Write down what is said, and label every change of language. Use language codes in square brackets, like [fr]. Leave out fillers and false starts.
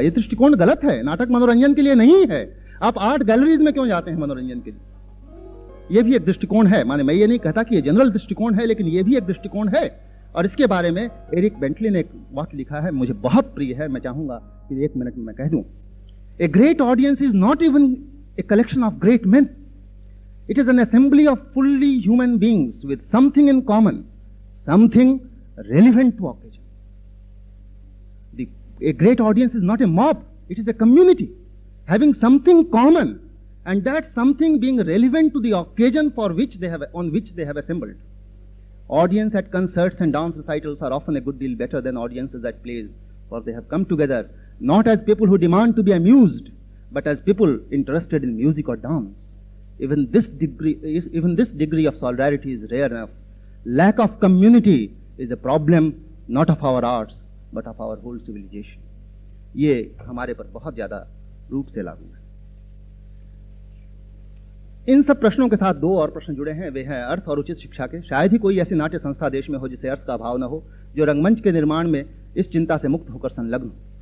[hi] ये दृष्टिकोण गलत है। नाटक मनोरंजन के लिए नहीं है। आप आर्ट गैलरीज में क्यों जाते हैं मनोरंजन के लिए? ये भी एक दृष्टिकोण है। माने मैं ये नहीं कहता कि ये जनरल दृष्टिकोण है, लेकिन ये भी एक दृष्टिकोण है। और इसके बारे में एरिक बेंटली ने एक वाक्य लिखा है, मुझे बहुत प्रिय है, मैं चाहूंगा कि 1 मिनट में मैं कह दूं। [en] A great audience is not even a collection of great men. It is an assembly of fully human beings with something in common, something relevant to occasion. A great audience is not a mob, it is a community having something common, and that something being relevant to the occasion on which they have assembled. Audience at concerts and dance recitals are often a good deal better than audiences at plays, for they have come together not as people who demand to be amused, but as people interested in music or dance. Even this degree of solidarity is rare enough. Lack of community is a problem not of our arts but of our whole civilisation. [hi] ये हमारे पर बहुत ज्यादा रूप से लागू है। इन सब प्रश्नों के साथ दो और प्रश्न जुड़े हैं, वे हैं अर्थ और उचित शिक्षा के। शायद ही कोई ऐसी नाट्य संस्था देश में हो जिसे अर्थ का अभाव न हो, जो रंगमंच के निर्माण में इस चिंता से मुक्त होकर संलग्न हो।